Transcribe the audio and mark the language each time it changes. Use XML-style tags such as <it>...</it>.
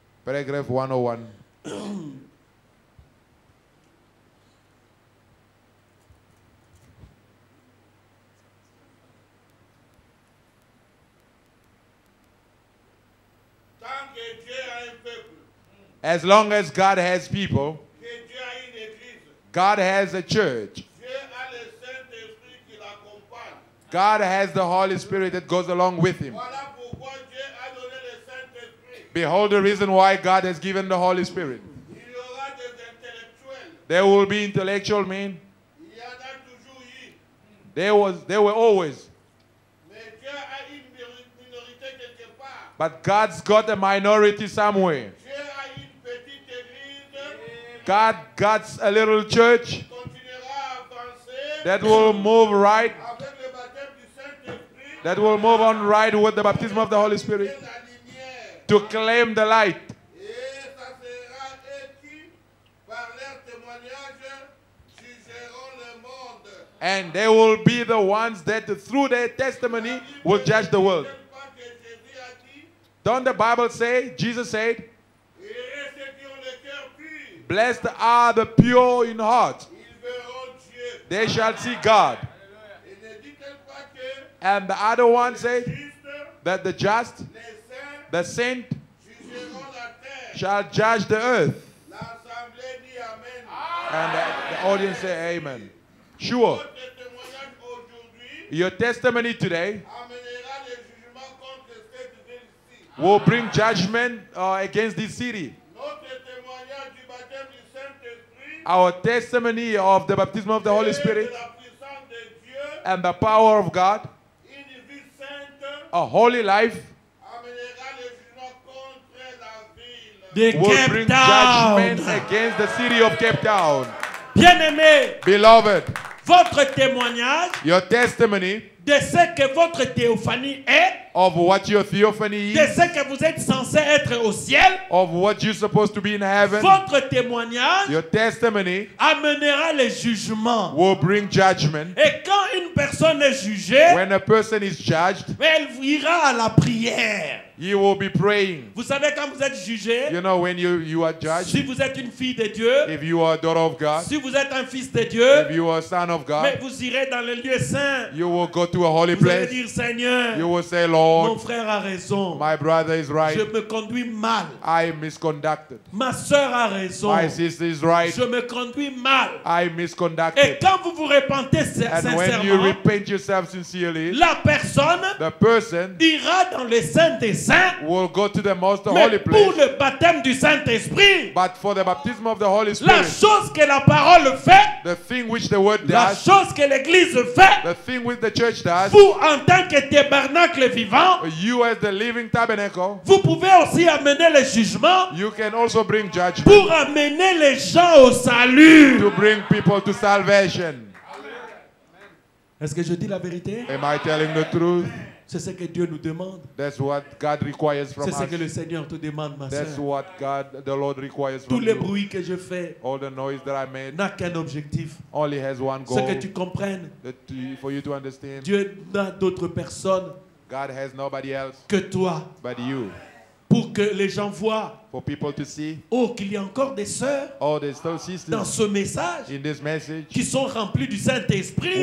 <en>Paragraph 101.</en> <fr>Tant que Dieu a un peuple,</fr> <en>As long as God has people,</en> <fr>que Dieu a une église,</fr> <en>God has a church.</en> <fr>Dieu a le Saint-Esprit qui l'accompagne.</fr> <en>God has the Holy Spirit that goes along with him.</en> <fr>Voilà pourquoi Dieu a donné le Saint-Esprit.</fr> <en>Behold the reason why God has given the Holy Spirit.</en> <fr>Il y aura des intellectuels.</fr> <en>There will be intellectual men.</en> <fr>Il y en a toujours eu.</fr> <en>There were always.</en> <fr>Mais Dieu a une minorité quelque part.</fr> <en>But God's got a minority somewhere.</en> <fr>Dieu a une petite église</fr> <en>God got a little church</en> <fr>qui continuera à avancer</fr> <en>that will move right,</en> <fr>avec le baptême du Saint-Esprit</fr> <en>that will move on right with the baptism of the Holy Spirit</en> <fr>et la lumière.</fr> <en>to claim the light.</en> <fr>Et ça sera eux qui, par leur témoignage, jugeront le monde.</fr> <en>And they will be the ones that through their testimony will judge the world.</en> <fr>N'oubliez pas que Jésus a dit,</fr> <en>Don't the Bible say, Jesus said,</en> <fr>et ceux qui ont le cœur pur,</fr> <en>blessed are the pure in heart,</en> <fr>ils verront Dieu.</fr> <en>they shall see God.</en> <fr>Et ne dit-elle pas que</fr> <en>And the other one said</en> <fr>Christ,</fr> <en>that the just,</en> <fr>les saints,</fr> <en>the saint,</en> <fr>jugeront la terre.</fr> <en>shall judge the earth.</en> <fr>L'assemblée dit Amen.</fr> <en>And the audience say amen. Sure.</en> <fr>Votre témoignage aujourd'hui</fr> <en>Your testimony today</en> <fr>amènera le jugement contre cette ville-ci.</fr> <en>will bring judgment against this city.</en> <fr>Notre témoignage du baptême du Saint-Esprit</fr> <en>Our testimony of the baptism of the Holy</en> <fr>et</fr> <en>Spirit</en> <fr>de la puissance de Dieu,</fr> <en>and the power of God,</en> <fr>une vie sainte,</fr> <en>a holy life,</en> <fr>amènera le jugement contre la ville. de</fr> <en>will Cape bring Town. judgment against the city of Cape Town.</en> <fr>Bien-aimé,</fr> <en>Beloved,</en> <fr>votre témoignage</fr> <en>your testimony</en> <fr>de ce que votre théophanie est,</fr> <en>of what your theophany</en> <fr>de</fr> <en>is,</en> <fr>ce que vous êtes censé être au ciel,</fr> <en>of what you're supposed to be in heaven,</en> <fr>votre témoignage</fr> <en>your testimony</en> <fr>amènera le jugement.</fr> <en>will bring judgment.</en> <fr>Et quand une personne est jugée,</fr> <en>When a person is judged,</en> <fr>elle ira à la prière.</fr> <en>he will be praying.</en> <fr>Vous savez, quand vous êtes jugé,</fr> <en>You know, when you are</en> <fr>si</fr> <en>judged,</en> <fr>vous êtes une fille de Dieu,</fr> <en>if you are a daughter of God,</en> <fr>si vous êtes un fils de Dieu,</fr> <en>if you are a son of</en> <fr>mais</fr> <en>God,</en> <fr>vous irez dans le lieu saint.</fr> <en>you will go to a holy</en> <fr>Vous allez</fr> <en>place.</en> <fr>dire, Seigneur,</fr> <en>You will say,</en> <fr>mon</fr> <en>Lord,</en> <fr>frère a raison.</fr> <en>my brother is</en> <fr>Je</fr> <en>right.</en> <fr>me conduis mal.</fr> <en>I misconducted.</en> <fr>Ma soeur a raison.</fr> <en>My sister is right.</en> <fr>Je me conduis mal.</fr> <en>I</en> <fr>Et</fr> <en>misconducted.</en> <fr>quand vous vous repentez</fr> <en>And when you</en> <fr>sincèrement,</fr> <en>repent yourself sincerely,</en> <fr>la personne</fr> <en>the person</en> <fr>ira dans le Saint des Saints,</fr> <en>will go to the most</en> <fr>mais</fr> <en>holy</en> <fr>pour</fr> <en>place.</en> <fr>le baptême du Saint-Esprit,</fr> <en>But for the baptism of the Holy</en> <fr>la</fr> <en>Spirit,</en> <fr>chose que la parole fait,</fr> <en>the thing which the word</en> <fr>la</fr> <en>does,</en> <fr>chose que l'Église fait,</fr> <en>the thing which the church does,</en> <fr>vous en tant que tabernacle vivant,</fr> <en>you as the living tabernacle,</en> <fr>vous pouvez aussi amener le jugement</fr> <en>you can also bring judgment</en> <fr>pour amener les gens au salut.</fr> <en>to bring people to salvation.</en> <fr>Est-ce que je dis la vérité?</fr> <en>Am I telling the truth?</en> <fr>C'est ce que Dieu nous demande.</fr> <en>That's what God requires from</en> <fr>C'est ce</fr> <en>us.</en> <fr>que le Seigneur te demande, ma</fr> <en>That's</en> <fr>soeur.</fr> <en>what God, the Lord requires</en> <fr>Tous</fr> <en>from</en> <fr>les</fr> <en>you.</en> <fr>bruits que je fais</fr> <en>All the noise that I made</en> <fr>n'a qu'un objectif.</fr> <en>only has one</en> <fr>C'est que</fr> <en>goal,</en> <fr>tu comprennes.</fr> <en>for you to understand.</en> <fr>Dieu n'a d'autres personnes</fr> <en>God has nobody else</en> <fr>que toi</fr> <en>but you.</en> <fr>pour que les gens voient,</fr> <en>For people to see,</en> <fr>oh, qu'il y a encore des sœurs</fr> <en>oh, there's still</en> <fr>dans</fr> <en>sisters</en> <fr>ce message</fr> <en>in this message</en> <fr>qui sont remplies du Saint-Esprit.</fr>